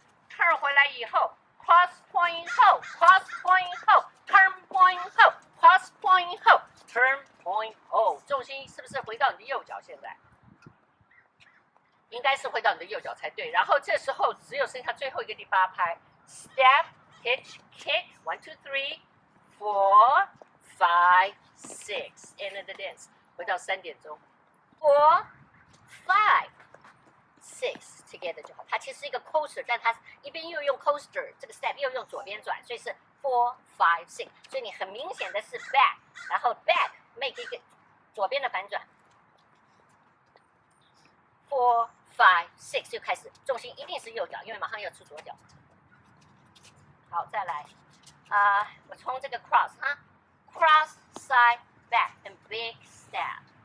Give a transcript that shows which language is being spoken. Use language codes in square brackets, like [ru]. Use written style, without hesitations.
[en] Turn [zh] 回来以后 [en] ，cross point hold, cross point hold, turn point hold, cross point hold, turn point hold。 [zh] 重心是不是回到你的右脚？现在应该是回到你的右脚才对。然后这时候只有剩下最后一个第8拍 ，step。 [en] Hitch, kick, 1 2 3 4 5 6 end of the dance， [zh] 回到3点钟 [en] 4 5 6 together [zh] 就好。它其其实是一个 coaster， 但它一边又用 coaster 这个 step 又用左边转，所以是 4 5 6， 所以你很明显的是 back， 然后 back make 一个左边的反转 4 5 6就开始，重心一定是右脚，因为马上要出左脚。好，再来我从这个 cross 哈 ， [en] cross side back and big step。